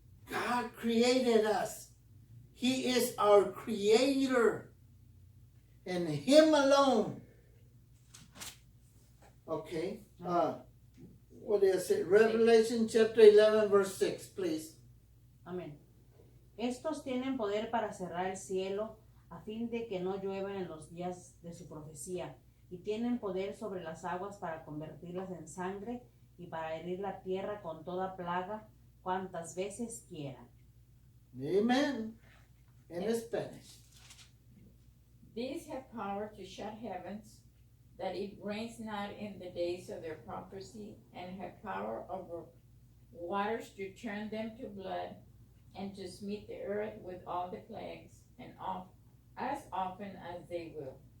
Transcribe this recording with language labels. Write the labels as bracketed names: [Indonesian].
[English] God created us. He is our Creator. And Him alone. Okay. What is it? Revelation chapter 11, verse 6, please. [Spanish] Amén. Estos tienen poder para cerrar el cielo a fin de que no llueva en los días de su profecía, y tienen poder sobre las aguas para convertirlas en sangre y para herir la tierra con toda plaga cuantas veces quieran. [English] Amen. In Spanish. These have power to shut heavens, that it rains not in the days of their prophecy, and have power over waters to turn them to blood, and to smite the earth with all the plagues, and as often as they will.